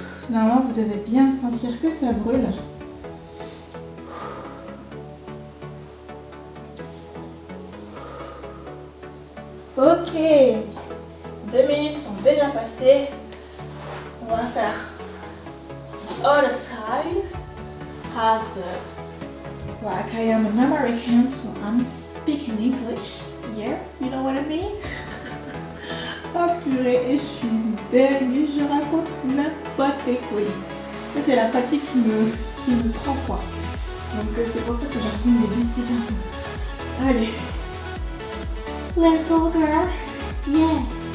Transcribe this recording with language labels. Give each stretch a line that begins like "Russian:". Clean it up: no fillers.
French: Normalement, vous devez bien sentir que ça brûle. Ok, 2 minutes sont déjà passées. On va faire
English: other side. As like I am an American, so I'm speaking English. Yeah, you know what I mean?
French: Oh purée, et je suis dingue, je raconte n'importe quoi. Ça c'est la fatigue qui me prend quoi. Donc c'est pour ça que je raconte des bêtises un peu.
English: Allez. Let's go girl. Yeah.